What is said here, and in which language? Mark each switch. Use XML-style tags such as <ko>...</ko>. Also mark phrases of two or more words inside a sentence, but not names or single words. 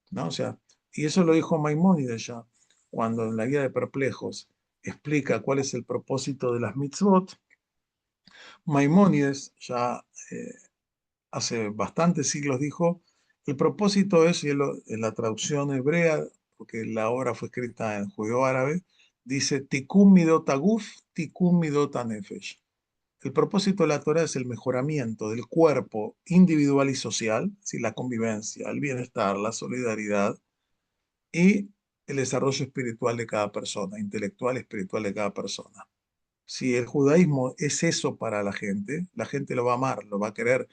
<es>O sea, Y eso lo dijo Maimónides ya, cuando en la Guía de Perplejos explica cuál es el propósito de las mitzvot. Maimónides ya hace bastantes siglos dijo, el propósito es, y en la traducción hebrea, porque la obra fue escrita en judeo-árabe, dice</es> <he>תיקון מידות הגוף, תיקון מידות הנפש.</he> <es>El propósito de la Torah es el mejoramiento del cuerpo individual y social, ¿sí? La convivencia, el bienestar, la solidaridad y el desarrollo espiritual de cada persona, intelectual y espiritual de cada persona. Si el judaísmo es eso para la gente lo va a amar, lo va a querer.</es>